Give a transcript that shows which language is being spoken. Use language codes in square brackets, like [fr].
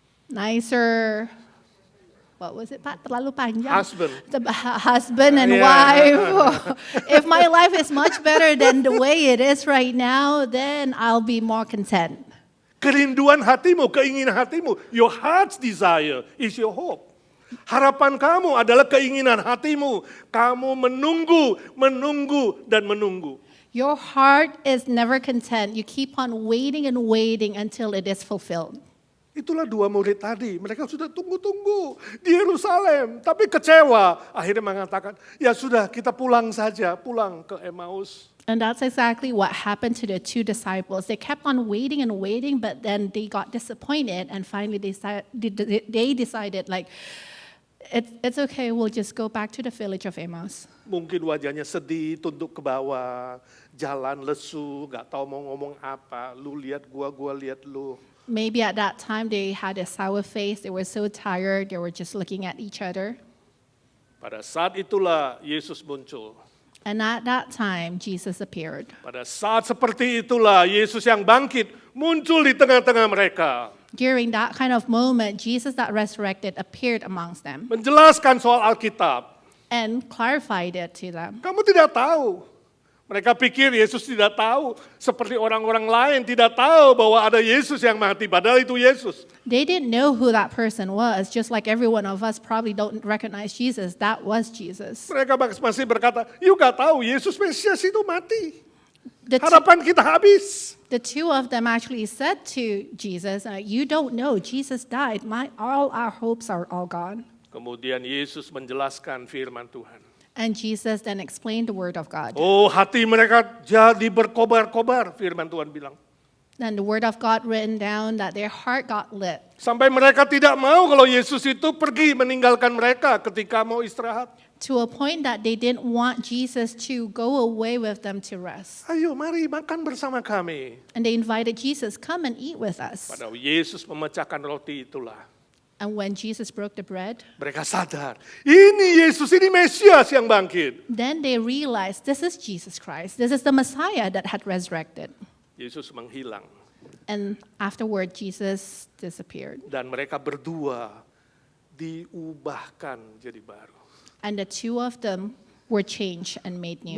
[en] nicer, what was it, Pak? [id] Terlalu panjang. [en] Husband. The husband and Yeah. wife. If my life is much better than the way it is right now, then I'll be more content. [id] Kerinduan hatimu, keinginan hatimu, [en] your heart's desire is your hope. [id] Harapan kamu adalah keinginan hatimu. Kamu menunggu, menunggu, dan menunggu. [en] Your heart is never content. You keep on waiting and waiting until it is fulfilled. [id] Itulah dua murid tadi. Mereka sudah tunggu-tunggu di Yerusalem. Tapi kecewa. Akhirnya mengatakan, ya sudah kita pulang saja. Pulang ke Emmaus. [en] And that's exactly what happened to the two disciples. They kept on waiting and waiting, but then they got disappointed, and finally they decided, like, it's okay, we'll just go back to the village of Emmaus. [id] Mungkin wajahnya sedih, tunduk ke bawah, jalan lesu, gak tahu mau ngomong apa. Lu lihat gua lihat lu. [en] Maybe at that time they had a sour face, they were so tired, they were just looking at each other. [id] Pada saat itulah Yesus muncul. [en] And at that time, Jesus appeared. [id] Pada saat seperti itulah Yesus yang bangkit muncul di tengah-tengah mereka. [en] During that kind of moment, Jesus that resurrected appeared amongst them [id] Menjelaskan soal Alkitab. [en] and clarified it to them. [id] Kamu tidak tahu. Mereka pikir Yesus tidak tahu. Seperti orang-orang lain tidak tahu bahwa ada Yesus yang mati. Padahal itu Yesus. [en] They didn't know who that person was, just like every one of us probably don't recognize Jesus. That was Jesus. [id] Mereka masih berkata, yuk gak tahu Yesus Mesias itu mati. [en] The [id] Harapan kita habis. [en] two of them actually said to Jesus, you don't know, Jesus died. All our hopes are all gone. [id] Kemudian Yesus menjelaskan firman Tuhan. [en] And Jesus then explained the word of God. [id] Oh, hati mereka jadi berkobar-kobar, firman Tuhan bilang. [en] And the word of God written down that their heart got lit. [id] Sampai mereka tidak mau kalau Yesus itu pergi meninggalkan mereka ketika mau istirahat. [en] To a point that they didn't want Jesus to go away with them to rest. [id] Ayo mari makan bersama kami. [en] And they invited Jesus, come and eat with us. [id] Padahal Yesus memecahkan roti itulah. [en] And when Jesus broke the bread, [id] Mereka sadar, ini Yesus, ini Mesias yang bangkit. [en] then they realized this is Jesus Christ. This is the Messiah that had resurrected. [id] Yesus menghilang. [en] And afterward, Jesus disappeared. [id] Dan mereka berdua diubahkan jadi baru. [en] And the two of them were changed and made new.